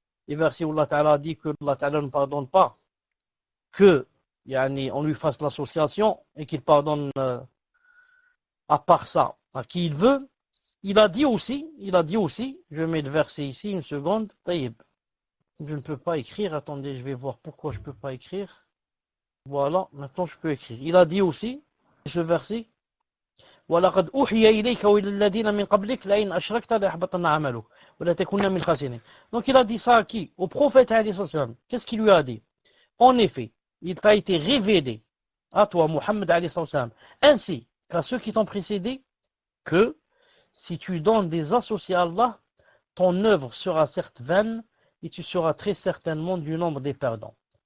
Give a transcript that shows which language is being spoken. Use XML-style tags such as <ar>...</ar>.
<fr>Les versets où Allah ta'ala a dit que Allah ta'ala ne pardonne pas que on lui fasse l'association et qu'il pardonne à part ça à qui il veut. Il a dit aussi, je mets le verset ici, une seconde, taïb. Je ne peux pas écrire, attendez, je vais voir pourquoi je ne peux pas écrire. Voilà, maintenant je peux écrire. Il a dit aussi, ce verset,</fr> <ar>وَلَقَدْ أُوحِيَ إِلَيْكَ وَإِلَى الَّذِينَ مِنْ قَبْلِكَ لَئِنْ أَشْرَكْتَ لَيَحْبَطَنَّ عَمَلُكَ وَلَا تَكُونَنَّ مِنَ الْخَاسِرِينَ.</ar> <fr>Donc il a dit ça à qui? Au prophète alayhi salam. Qu'est-ce qu'il lui a dit? En effet, il t'a été révélé à toi, Muhammad alayhi salam, ainsi qu'à ceux qui t'ont précédé, que si tu donnes des associés à Allah, ton œuvre sera certes vaine et tu seras très certainement du nombre des perdants.</fr>